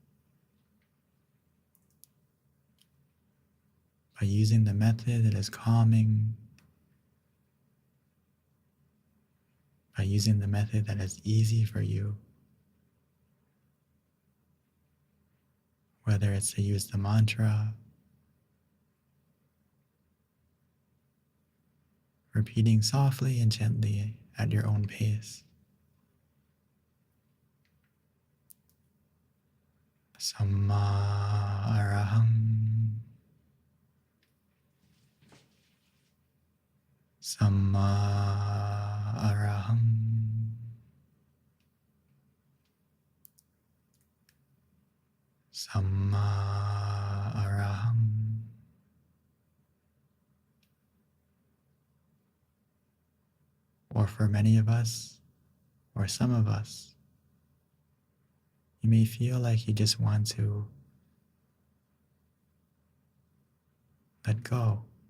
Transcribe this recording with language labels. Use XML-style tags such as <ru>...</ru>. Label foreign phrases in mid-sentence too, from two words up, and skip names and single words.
<en>By using the method that is calming, by using the method that is easy for you, whether it's to use the mantra, repeating softly and gently at your own pace.</en> <pi>Samma araham, Samma araham, Samma araham.</pi> <en>Or for many of us, or some of us, you may feel like you just want to let go.</en>